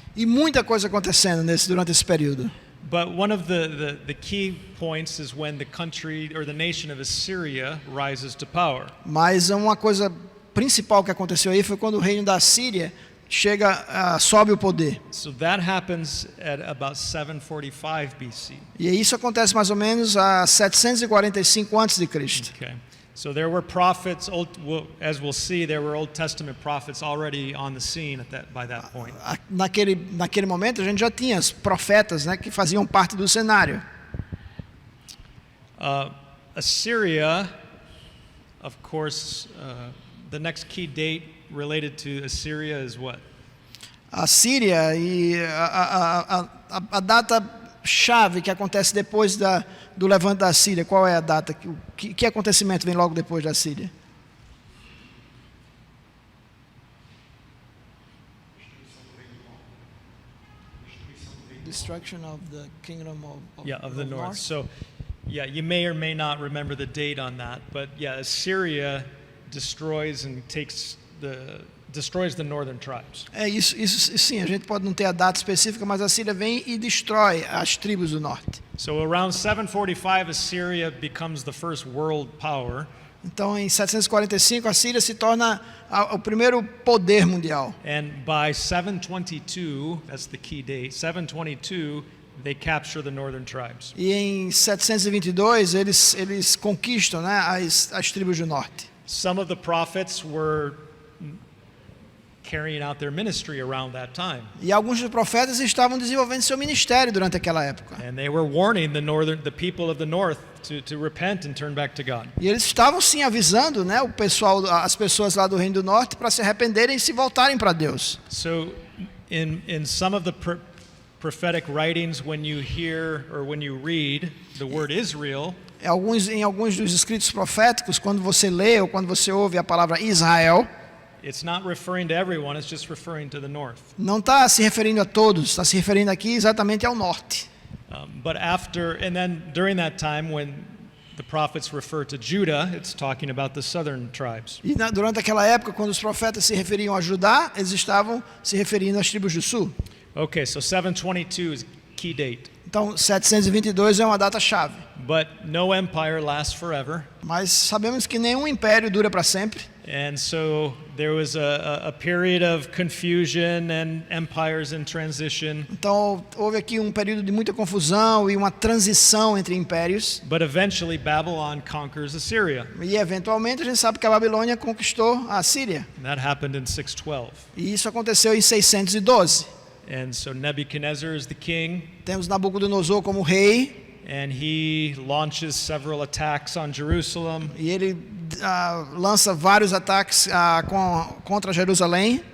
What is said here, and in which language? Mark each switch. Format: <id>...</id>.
<pt>E muita coisa acontecendo durante esse período.</pt> <en>But one of the key points is when the country or the nation of Assyria rises to power.</en> <pt>Mas uma coisa principal que aconteceu aí foi quando o reino da Síria sobe o poder.</pt> <en>So that happens at about 745 BC.</en> <pt>E isso acontece mais ou menos a 745 a.C.</pt> <en>Okay. So there were prophets, as we'll see, there were Old Testament prophets already on the scene by that point.</en> <pt>Naquele momento a gente já tinha os profetas, né, que faziam parte do cenário.</pt> <en>Assyria, of course, the next key date related to Assyria is what?</en> <pt>A Síria e a data chave que acontece depois do levante da Síria. Qual é a data? Que acontecimento vem logo depois da Síria?</pt> <en>Destruction of the kingdom of the north. So, you may or may not remember the date on that, but Assyria destroys the northern tribes.</en> <pt>Isso sim, a gente pode não ter a data específica, mas a Síria vem e destrói as tribos do norte.</pt> <en>So around 745 Assyria becomes the first world power.</en> <pt>Então em 745 a Síria se torna o primeiro poder mundial.</pt> <en>And by 722, that's the key date, 722 they capture the northern tribes.</en> <pt>E em 722 eles conquistam, né, as tribos do norte.</pt> <en>Some of the prophets were carrying out their ministry around that time.</en> <pt>E alguns dos profetas estavam desenvolvendo seu ministério durante aquela época.</pt> <en>And they were warning the people of the north to repent and turn back to God.</en> <pt>E eles estavam sim avisando, né, as pessoas lá do Reino do Norte para se arrependerem e se voltarem para Deus.</pt> <en>So in some of the prophetic writings, when you hear or when you read the word Israel,</en> <pt>em alguns dos escritos proféticos, quando você lê ou quando você ouve a palavra Israel,</pt> <en>it's not referring to everyone, it's just referring to the north.</en> <pt>Não está se referindo a todos, está se referindo aqui exatamente ao norte.</pt> <en>But then during that time when the prophets refer to Judah, it's talking about the southern tribes.</en> <pt>E durante aquela época, quando os profetas se referiam a Judá, eles estavam se referindo às tribos do sul.</pt> <en>Okay, so 722 is key date.</en> <pt>Então 722 é uma data chave.</pt> <en>But no empire lasts forever.</en> <pt>Mas sabemos que nenhum império dura para sempre.</pt> <en>And so there was a period of confusion and empires in transition.</en> <pt>Então houve aqui um período de muita confusão e uma transição entre impérios.</pt> <en>But eventually Babylon conquers Assyria.</en> <pt>E eventualmente a gente sabe que a Babilônia conquistou a Síria.</pt> <en>And that happened in 612.</en> <pt>E isso aconteceu em 612.</pt> <en>And so Nebuchadnezzar is the king.</en> <pt>Temos Nabucodonosor como rei.</pt> <en>and he launches several attacks on Jerusalem.</en> <pt>E ele lança vários ataques contra Jerusalém.</pt>